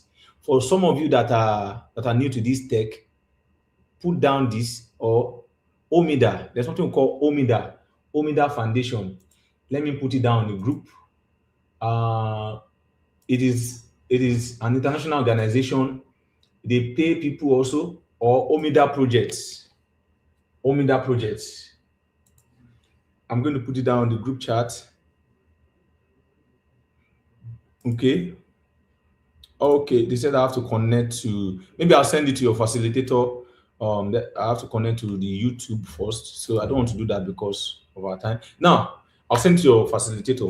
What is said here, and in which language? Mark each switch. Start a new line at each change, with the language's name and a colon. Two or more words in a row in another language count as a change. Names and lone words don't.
English: For some of you that are new to this tech, put down this, or OMIDA. There's something called OMIDA Foundation. Let me put it down in the group. Uh, it is an international organization. They pay people also, or OMIDA projects. OMIDA projects. I'm going to put it down in the group chat. Okay. Okay, they said I have to connect to, maybe I'll send it to your facilitator. That I have to connect to the YouTube first. So I don't want to do that because of our time. Now, I'll send to your facilitator.